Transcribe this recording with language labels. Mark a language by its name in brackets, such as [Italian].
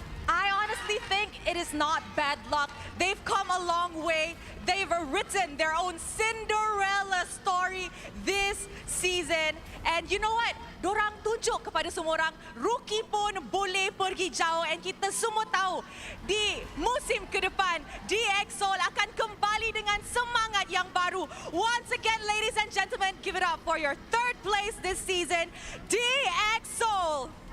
[English] I honestly think it is not bad luck. They've come a long way. They've written their own Cinderella story this season. And you know what? [Malay] Dorang tunjuk kepada semua orang, rookie pun boleh pergi jauh. And kita semua tahu, di musim ke depan, DX Seoul akan kembali dengan semangat yang baru. [English] Once again, ladies and gentlemen, give it up for your third place this season, DX Seoul.